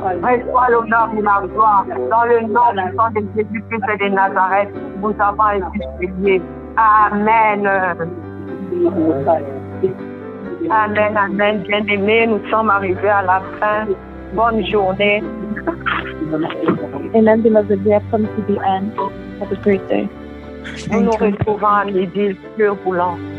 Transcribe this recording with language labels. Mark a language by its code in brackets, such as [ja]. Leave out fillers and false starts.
[fr] Reçois l'honneur et la gloire. Dans le nom puissant de Jésus-Christ de Nazareth, nous avons ainsi prié. Amen. Amen, amen. Bien-aimés, nous sommes arrivés à la fin. Bonne journée. [en] Amen, beloved. We have come to the end. Have a great day. [fr] Nous nous retrouvons à midi, Dieu voulant.